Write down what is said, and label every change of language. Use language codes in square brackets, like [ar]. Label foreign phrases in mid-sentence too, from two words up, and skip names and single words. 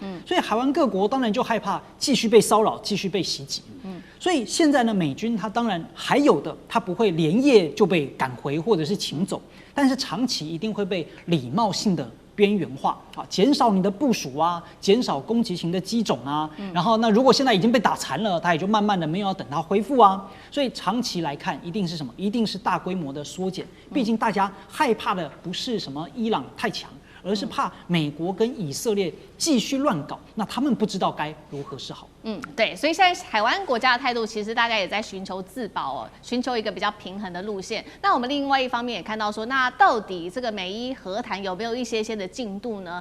[zh] 所以海灣各國當然就害怕繼續被騷擾，繼續被襲擊。所以現在呢，美軍他當然還有的，他不會連夜就被趕回或者是請走，但是長期一定會被禮貌性的邊緣化啊，減少你的部署啊，減少攻擊型的機種啊，然後那如果現在已經被打殘了，他也就慢慢的沒有要等它恢復啊，所以長期來看，一定是什麼？一定是大規模的縮減。畢竟大家害怕的不是什麼伊朗太強，而是怕美國跟以色列繼續亂搞，那他們不知道該如何是好。對，所以現在海灣國家的態度，其實大家也在尋求自保哦，尋求一個比較平衡的路線。那我們另外一方面也看到說，那到底這個美伊和談有沒有一些的進度呢？